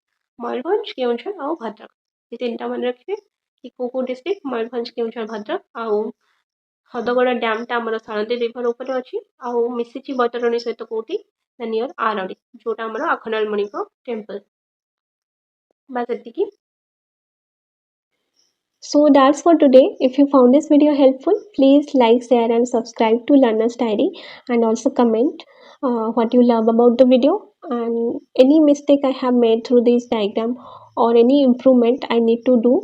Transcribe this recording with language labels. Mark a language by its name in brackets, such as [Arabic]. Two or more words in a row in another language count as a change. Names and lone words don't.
[Odia] ମୟୂରଭଞ୍ଜ, କେଉଁଝର ଆଉ ଭଦ୍ରକ। ଏ ତିନିଟା ମନେ ରଖିବେ କି କୋଉ ଡିଷ୍ଟ୍ରିକ୍ଟ? ମୟୂରଭଞ୍ଜ, କେଉଁଝର, ଭଦ୍ରକ। ଆଉ ହଦଗଡ଼ ଡ୍ୟାମ୍ଟା ଆମର ସାଳନ୍ଦୀ ରିଭର ଉପରେ ଅଛି, ଆଉ ମିଶିଛି ବୈତରଣୀ ସହିତ କୋଉଠି? ନା ନିୟର ଆରଡ଼ି, ଯୋଉଟା ଆମର ଆଖଣ୍ଡଳମଣିଙ୍କ ଟେମ୍ପଲ। ବାସ୍ ଏତିକି। [English] So that's for today. If you found this video helpful, please like, share and subscribe to Learner's Diary, and also comment what you love about the video and any mistake I have made through this diagram or any improvement I need to do.